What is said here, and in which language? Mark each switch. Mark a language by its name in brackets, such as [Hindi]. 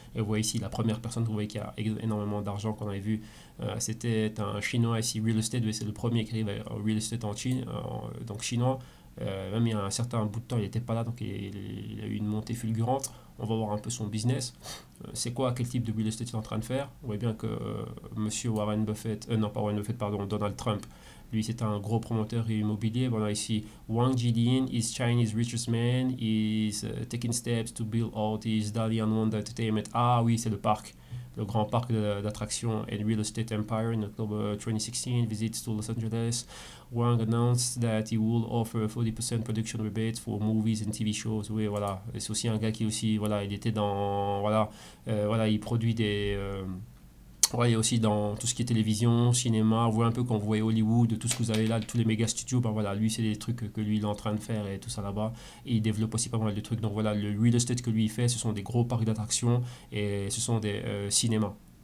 [French] Et vous voyez ici, la première personne, vous voyez qui a énormément d'argent qu'on avait vu, c'était un Chinois ici, Real Estate, c'est le premier qui arrive à Real Estate en Chine, donc chinois. Même il y a un certain bout de temps, il n'était pas là, donc il a eu une montée fulgurante. On va voir un peu son business. C'est quoi, quel type de real estate il est en train de faire? On voit bien que Monsieur Warren Buffett, non pas Warren Buffett, pardon, Donald Trump, lui c'est un gros promoteur immobilier. Voilà ici, [English] Wang Jilin is Chinese richest man, is taking steps to build out his Dalian Wanda Entertainment. [French] Ah oui, c'est le parc. Le grand parc d'attractions [English] and real estate empire in October 2016 visits to Los Angeles. Wang announced that he will offer 40% production rebate for movies and TV shows. [French] Oui, voilà. C'est aussi un gars qui aussi, voilà, il était dans, voilà, voilà, il produit des, ouais, il y a aussi dans tout ce qui est télévision, cinéma, vous voyez un peu quand vous voyez Hollywood, tout ce que vous avez là, tous les méga studios, ben voilà, lui c'est des trucs que lui il est en train de faire et tout ça là-bas. Et il développe aussi pas mal de trucs. Donc voilà, le real estate que lui il fait, ce sont des gros parcs d'attractions et ce sont des cinémas.